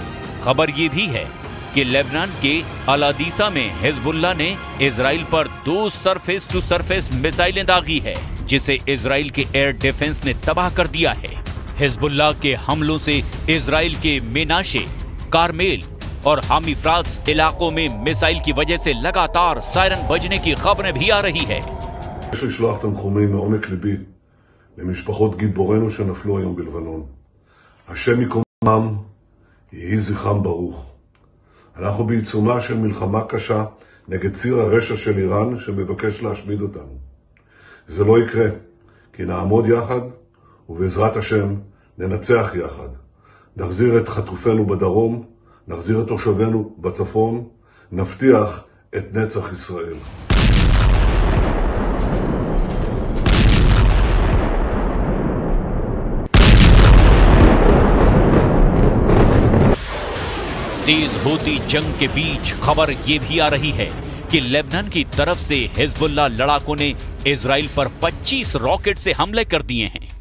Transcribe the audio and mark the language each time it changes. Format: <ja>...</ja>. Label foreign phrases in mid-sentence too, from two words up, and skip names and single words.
<hi>खबर ये भी है कि लेबनान के अल-अदीसा में हिजबुल्लाह ने इजराइल पर 2</hi> <en>surface to surface</en> <hi>मिसाइलें दागी है, जिसे इजराइल के</hi> <en>air defense</en> <hi>ने तबाह कर दिया है। हिजबुल्लाह के हमलों से इजराइल के मेनाशे, कारमेल और हामी फ्रात्स इलाकों में मिसाइल की वजह से लगातार सायरन बजने की खबरें भी आ रही है।</hi> <he>למשפחות גיבורינו שנפלו היום בלבנון. השם יקומם, יהי זכרם ברוך. אנחנו בעיצומה של מלחמה קשה נגד ציר הרשע של איראן שמבקש להשמיד אותנו. זה לא יקרה, כי נעמוד יחד ובעזרת השם ננצח יחד. נחזיר את חטופינו בדרום, נחזיר את תושבינו בצפון, נבטיח את נצח ישראל.</he> <hi>तेज होती जंग के बीच खबर ये भी आ रही है कि लेबनान की तरफ से हिजबुल्लाह लड़ाकों ने इजराइल पर 25 रॉकेट से हमले कर दिए हैं।</hi>